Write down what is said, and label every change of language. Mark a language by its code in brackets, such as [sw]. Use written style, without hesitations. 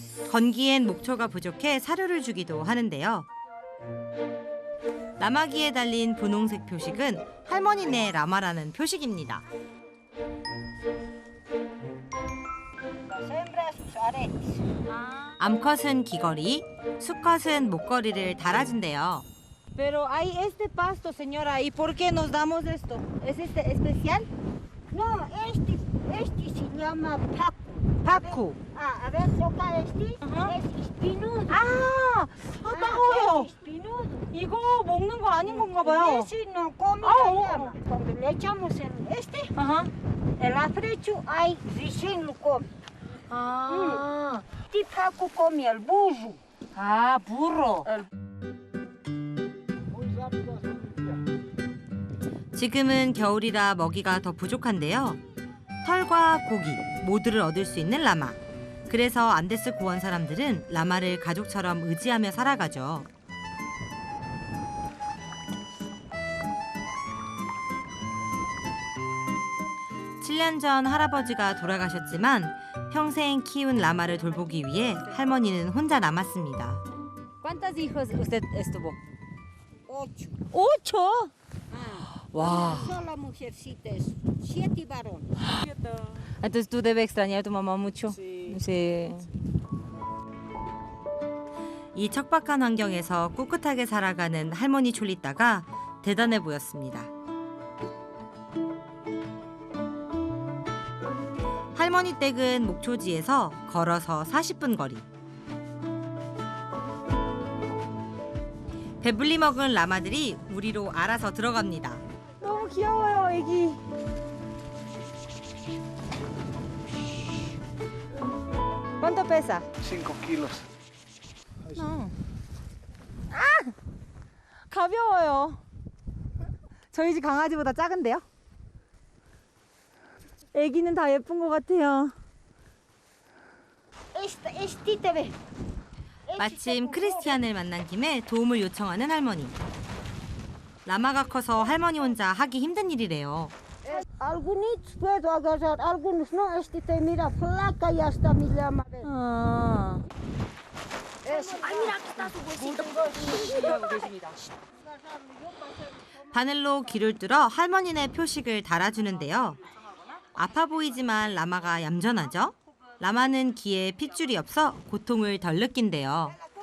[ko] 건기엔 목초가 부족해 사료를 주기도 하는데요. 라마기에 달린 분홍색 표식은 할머니네 라마라는 표식입니다. [es] Las hembras, sus aretes. [ko] 암컷은 귀걸이, 수컷은 목걸이를 달아준대요. [es] Pero hay este pasto, señora, ¿y por qué nos damos esto? ¿Es este especial? No, este se llama Paco. [ko] 파쿠. [es] A ver, toca este. Ajá. Es espinudo. [ko] 따가워요. [es] Es espinudo. [ko] 이거 먹는 거 아닌 건가 봐요. [es] Ese no come Ah, la llama. Cuando le echamos el [ko] 아하. [es] el afrecho, ahí recién lo come. [ko] 아, [es] Este Paco come el burro. burro. [ko] 지금은 겨울이라 먹이가 더 부족한데요. 털과 고기 모두를 얻을 수 있는 라마. 그래서 안데스 고원 사람들은 라마를 가족처럼 의지하며 살아가죠. 칠 년 전 할아버지가 돌아가셨지만 평생 키운 라마를 돌보기 위해 할머니는 혼자 남았습니다. [es] ¿Cuántos hijos usted estuvo? 8. 8. Una sola mujercita es 7 varones. Entonces tú debes extrañar a tu mamá mucho. Sí, Sí. [ko] 이 척박한 환경에서 꿋꿋하게 살아가는 할머니 촐리따가 대단해 보였습니다. 할머니 댁은 목초지에서 걸어서 40분 거리. 배불리 먹은 라마들이 우리로 알아서 들어갑니다. 너무 귀여워요, 애기. [es] ¿Cuánto pesa? 5 kilos. [ko] 가벼워요. 저희 집 강아지보다 작은데요? 애기는 다 예쁜 것 같아요. [es] Este te ve. [ko] 마침 크리스티안을 만난 김에 도움을 요청하는 할머니. 라마가 커서 할머니 혼자 하기 힘든 일이래요. [es] Algunos puedo agarrar, algunos no. Este te mira flaca y hasta mi llama. [ko] 아, [es] Ay, mira, aquí está su huesito. [ko] 바늘로 귀를 뚫어 할머니네 표식을 달아주는데요. 아파 보이지만 라마가 얌전하죠? 라마는 귀에 핏줄이 없어 고통을 덜 느낀대요.